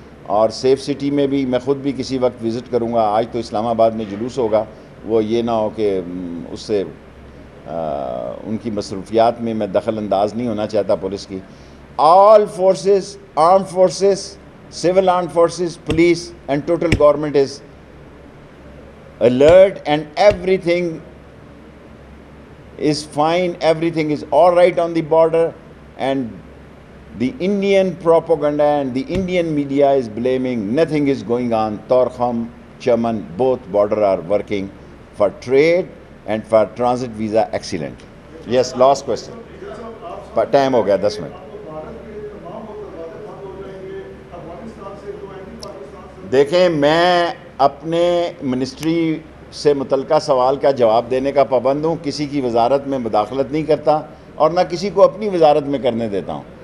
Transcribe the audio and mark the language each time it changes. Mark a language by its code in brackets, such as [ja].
[ur] اور safe city میں بھی میں خود بھی کسی وقت وزٹ کروں گا. آج تو اسلام آباد میں جلوس ہوگا, وہ یہ نہ ہو کہ اس سے ان کی مصروفیات میں دخل انداز نہیں ہونا چاہتا پولیس کی. [en] All forces, arm forces, civil arm forces, police and total government is alert, and everything is fine, everything is all right on the border. And the Indian propaganda and the Indian media is blaming nothing is going on. Torkham, Chaman, both border are working for trade and for transit visa excellent. Yes, last question. [ur] Time ہو گیا 10 minute. دیکھیں میں اپنے ministry سے متعلقہ سوال کا جواب دینے کا پابند ہوں. کسی کی وزارت میں مداخلت نہیں کرتا, اور نہ کسی کو اپنی وزارت میں کرنے دیتا ہوں.